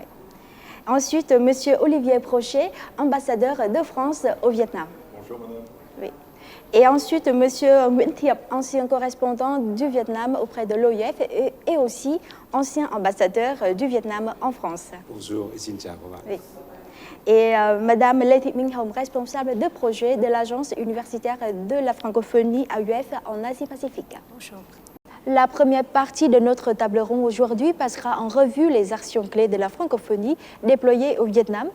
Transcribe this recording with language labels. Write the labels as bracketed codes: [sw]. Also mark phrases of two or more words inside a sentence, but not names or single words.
[fr] Ensuite, monsieur Olivier Prochet, ambassadeur de France au Vietnam. Bonjour, madame. Oui. Et ensuite, M. Nguyễn Thiệp, ancien correspondant du Vietnam auprès de l'OIF et aussi ancien ambassadeur du Vietnam en France. Bonjour et [vi] xin chào các bạn. [fr] Oui. Et Mme Lê Thị Minh Hồng, responsable de projet de l'Agence universitaire de la francophonie AUF en Asie-Pacifique. Bonjour. La première partie de notre table ronde aujourd'hui passera en revue les actions clés de la francophonie déployées au Vietnam.